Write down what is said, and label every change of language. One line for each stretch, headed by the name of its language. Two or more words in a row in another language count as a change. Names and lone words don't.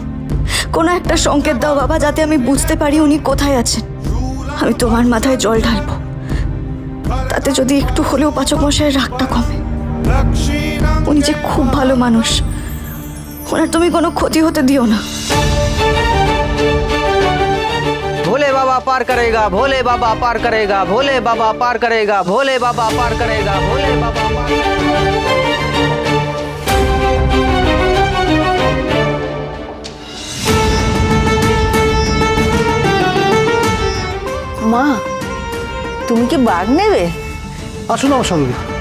Bangla: কোনো একটা সংকেত দাও বাবা, যাতে আমি বুঝতে পারি উনি কোথায় আছেন। আমি তোমার মাথায় জল ঢালবো, তাতে যদি একটু হলেও পাচক মশাইয়ের রাগটা কমে। উনি যে খুব ভালো মানুষ, ওনার তুমি কোনো ক্ষতি হতে দিও না।
Hindi: भोले बाबा पार करेगा, भोले बाबा पार करेगा, भोले बाबा पार करेगा, भोले बाबा पार करेगा, भोले बाबा पार
Bangla: মা, তুমি কি বাঘ নেবে? আসুন আমার সঙ্গে।